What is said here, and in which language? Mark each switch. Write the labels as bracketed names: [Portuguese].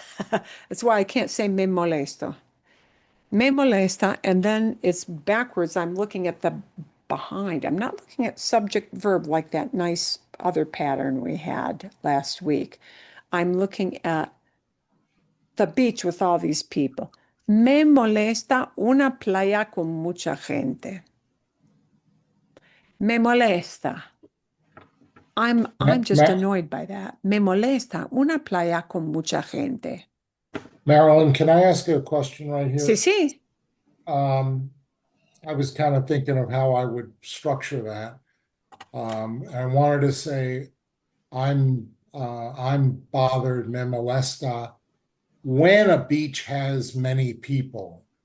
[English] That's why I can't say [Spanish] me molesto. Me molesta, [English] and then it's backwards. I'm looking at the behind. I'm not looking at subject verb like that nice other pattern we had last week. I'm looking at the beach with all these people. [Spanish] Me molesta una playa con mucha gente. Me molesta. [English] I'm just annoyed by that. [Spanish] Me molesta una playa con mucha gente. [English] Marilyn, can I ask you a question right here? [Spanish] Sí, sí. [English] I was kind of thinking of how I would structure that. I wanted to say, I'm bothered, [Spanish] me molesta, [English] when a beach has many people.